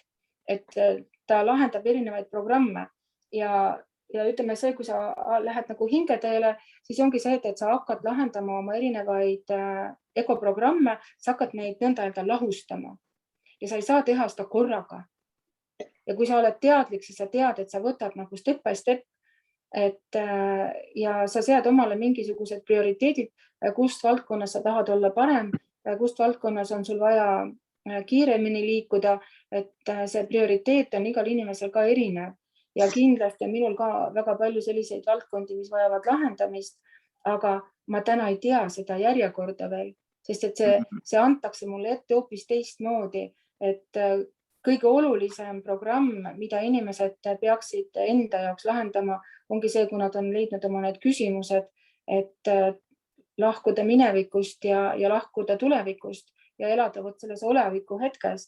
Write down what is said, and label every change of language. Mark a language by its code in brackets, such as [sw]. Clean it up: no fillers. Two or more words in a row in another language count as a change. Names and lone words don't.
[et] Et ta lahendab erinevaid programme ja ütleme see, kui sa lähed nagu hingeteele, siis ongi see, et sa hakkad lahendama oma erinevaid egoprogramme, sa hakkad neid nõnda lahustama ja sa ei saa teha seda korraga. Ja kui sa oled teadlik, siis sa tead, et sa võtad nagu [en] step by step, [et] ja sa sead omale mingisugused prioriteedid, kust valdkonnas sa tahad olla parem, kust valdkonnas on sul vaja kiiremini liikuda, et see prioriteet on igal inimesel ka erinev. Ja kindlasti on minul ka väga palju selliseid valdkondi, mis vajavad lahendamist, aga ma täna ei tea seda järjekorda veel, sest et see antakse mulle ette hoopis teistmoodi, et kõige olulisem programm, mida inimesed peaksid enda jaoks lahendama, ongi see, kui nad on leidnud oma need küsimused, et lahkuda minevikust ja lahkuda tulevikust ja elada selles oleviku hetkes.